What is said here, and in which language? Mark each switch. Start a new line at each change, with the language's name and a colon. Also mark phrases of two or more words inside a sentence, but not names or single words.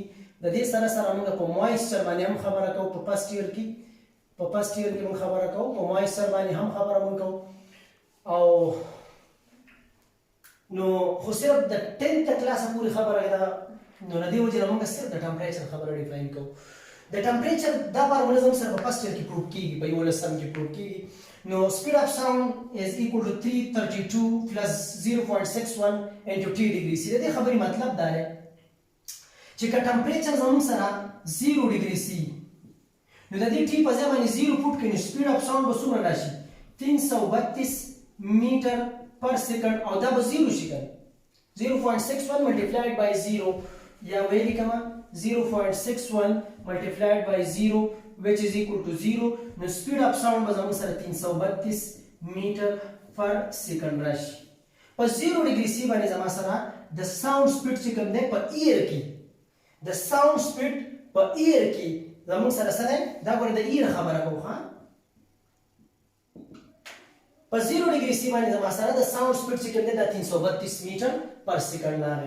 Pashto: د دې سره موږ په موایسچر باندې هم خبره کوو، په
English: first year
Pashto: کې موږ خبره کوو، په موایسچر باندې هم خبره موږ کوو. او نو خو صرف د 10th کلاس پورې خبره ده، نو د دې وجه نه موږ صرف د ټمپریچر خبره ډیفاین کوو. د ټمپریچر دا فارموله زموږ سره په
English: first year
Pashto: کې پروف کیږي، په 11 کې پروف کیږي.
English: نو speed of sound is equal to 332 plus 0.61 into t degree C.
Pashto: د دې خبرې مطلب دا دی چې که ټمپریچر زموږ سره 0
English: degree C,
Pashto: نو د دې ټي په ځای باندې 0 فوټ کړي، نو
English: speed of sound
Pashto: به څومره راشي؟ 332
English: meter per second,
Pashto: او دا به 0 شي کنه
English: 0.61 multiplied by 0
Pashto: یا ویلې کما
English: 0.61 multiplied by 0 which is equal to 0.
Pashto: نو
English: speed of sound
Pashto: به زموږ سره 332
English: meter per second
Pashto: راشي. په 0
English: degree C
Pashto: باندې زما سره د
English: sound speed
Pashto: چې کوم دی په ایر کې، د
English: sound speed
Pashto: په ایر کې زموږ سره سره دا ګوره د ایر خبره کوو ها، په 0
English: degree C
Pashto: باندې زما سره د
English: sound speed
Pashto: چې کوم دی دا 332
English: meter per second
Pashto: راغی.